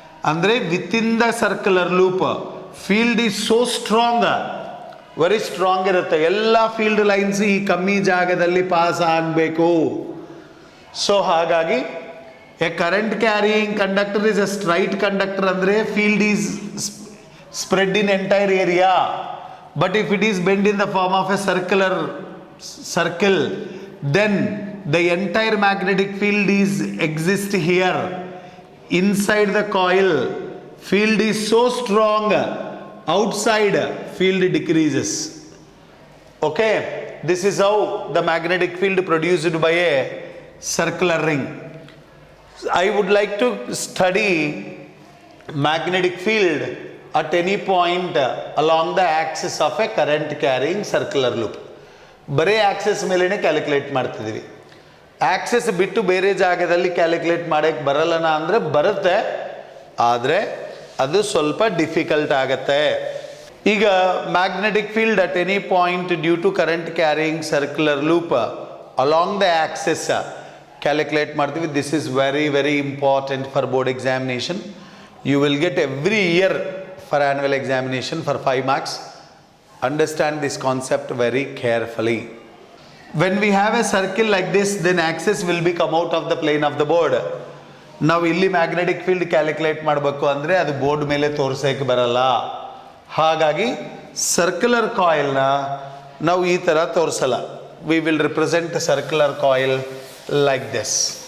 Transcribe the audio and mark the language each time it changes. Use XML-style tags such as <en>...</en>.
<kn>ಅಂದರೆ</kn> <en>within the circular loop field is so strong, very strong</en> <kn>ಇರುತ್ತೆ. ಎಲ್ಲ field lines ಈ ಕಮ್ಮಿ ಜಾಗದಲ್ಲಿ ಪಾಸ್ ಆಗಬೇಕು.</kn> <en>so</en> <kn>ಹಾಗಾಗಿ</kn> <en>a current carrying conductor is a straight conductor</en> <kn>ಅಂದರೆ</kn> <en>Field is spread in entire area. But if it is bent in the form of a circular circle, then the entire magnetic field is exist here inside the coil. Field is so strong, outside field decreases. Okay, this is how the magnetic field produced by a circular ring. I would like to study magnetic field at any point along the axis of a current carrying circular loop.</en> <kn>ಬರೇ access ಮೇಲೇ calculate ಮಾಡ್ತಿದ್ದೀವಿ. Access ಬಿಟ್ಟು ಬೇರೆ ಜಾಗದಲ್ಲಿ calculate ಮಾಡೋಕ್ಕೆ ಬರಲ್ಲನ ಅಂದರೆ ಬರುತ್ತೆ, ಆದರೆ ಅದು ಸ್ವಲ್ಪ ಡಿಫಿಕಲ್ಟ್ ಆಗುತ್ತೆ. ಈಗ</kn> <en>magnetic field at any point due to current carrying circular loop along the axis calculate</en> <kn>ಮಾಡ್ತೀವಿ.</kn> <en>This is very very important for board examination. You will get every year for annual examination for 5 marks. Understand this concept very carefully. When we have a circle like this, then axis will be come out of the plane of the board.</en> <kn>ನಾವು ಇಲ್ಲಿ magnetic field calculate ಮಾಡಬೇಕು ಅಂದರೆ ಅದು board ಮೇಲೆ ತೋರಿಸೋಕ್ಕೆ ಬರಲ್ಲ. ಹಾಗಾಗಿ circular ಕಾಯಿಲ್ನ ನಾವು ಈ ಥರ ತೋರಿಸಲ್ಲ.</kn> <en>We will represent circular coil like this.</en>